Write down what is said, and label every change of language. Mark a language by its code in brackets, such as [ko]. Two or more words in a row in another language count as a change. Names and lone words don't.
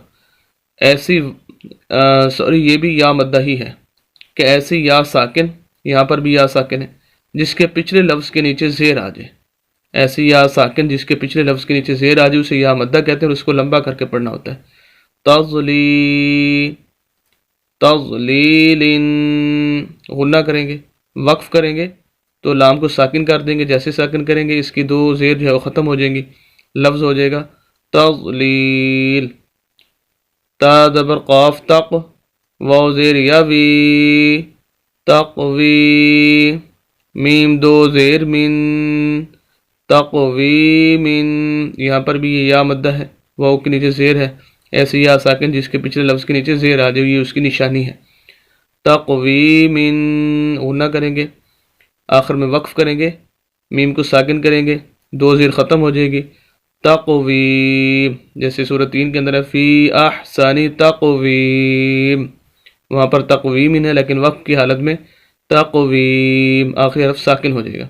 [ur] ایسی یہ بھی یا مدہ ہی ہے کہ ایسی یا ساکن، یہاں پر بھی یا ساکن ہے جس کے پچھلے لفظ کے نیچے زیر آ جائے، ایسی یا ساکن جس کے پچھلے لفظ کے نیچے زیر آ جائے اسے یا مدہ کہتے ہیں اور اس کو لمبا کر کے پڑھنا ہوتا ہے۔ تضلی، تضلیل، غنہ کریں گے، وقف کریں گے تو لام کو ساکن کر دیں گے، جیسے ساکن کریں گے اس کی 2 زیر جو ہے وہ ختم ہو جائیں گی، لفظ ہو جائے گا تضلیل۔ تا زبر قاف تق، واو زیر یوی، تقوی، میم 2 زیر من، تقویم۔ یہاں پر بھی یہ یا مدہ ہے، واو کے نیچے زیر ہے، ایسے یا ساکن جس کے پچھلے لفظ کے نیچے زیر آ جائے، یہ اس کی نشانی ہے۔ تقویم، غنہ کریں گے، آخر میں وقف کریں گے، میم کو ساکن کریں گے، 2 زیر ختم ہو جائے گی، تقویم، جیسے سورہ 3 کے اندر ہے [ar] فی احسن تقویم، [ur] وہاں پر تقویم ہے لیکن وقف کی حالت میں تقویم، آخری حرف ساکن ہو جائے گا۔